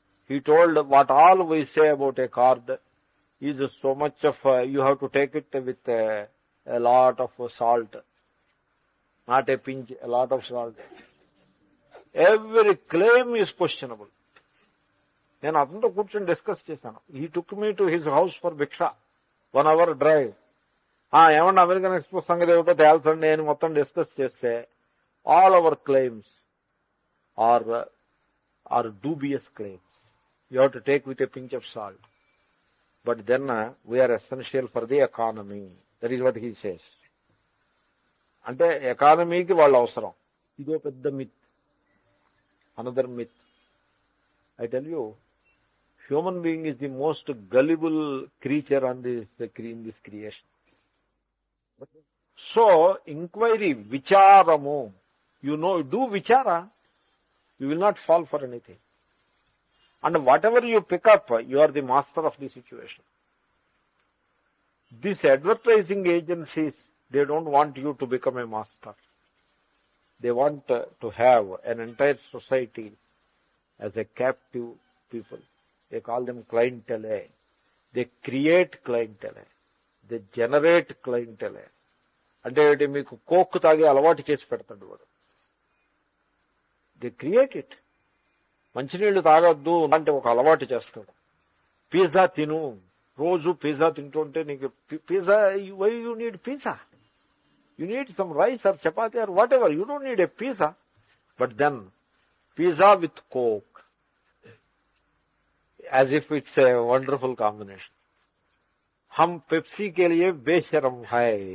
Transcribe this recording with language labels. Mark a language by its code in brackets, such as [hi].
[en] He told what all we say about a card is so much of you have to take it with a lot of salt, not a pinch, a lot of salt. Every claim is questionable. [te] నేను అతనితో కూర్చొని discuss చేశాను. [en] He took me to his house for భిక్ష, 1 hour drive. [te] ఏమన్నా American express సంగతి ఏమిటో తేల్చండి అని మొత్తం డిస్కస్ చేస్తే [en] All our claims are dubious claims. You have to take with a pinch of salt. But then we are essential for the economy. That is what he says. [te] అంటే ఎకానమీకి వాళ్ళు అవసరం. ఇదో పెద్ద myth. [en] Another myth. I tell you, human being is the most gullible creature in this creation. So, inquiry, vicharamu, do vichara, you will not fall for anything. And whatever you pick up, you are the master of the situation. These advertising agencies, they don't want you to become a master. They want to have an entire society as a captive people. They call them clientele. They create clientele. They generate clientele. [te] అంటే మీకు coke తాగే అలవాటు చేసి పెడతాడు వాడు. [en] They create it. [te] మంచినీళ్ళు తాగొద్దు అంటే ఒక అలవాటు చేస్తాడు. పిజ్జా తిను, రోజు పిజ్జా తింటుంటే నీకు pizza, [en] Why you need pizza? You need some rice or chapati or whatever. You don't need a pizza. But then, pizza with Coke. As if it's a wonderful combination. [hi] Hum Pepsi ke liye besharam hai.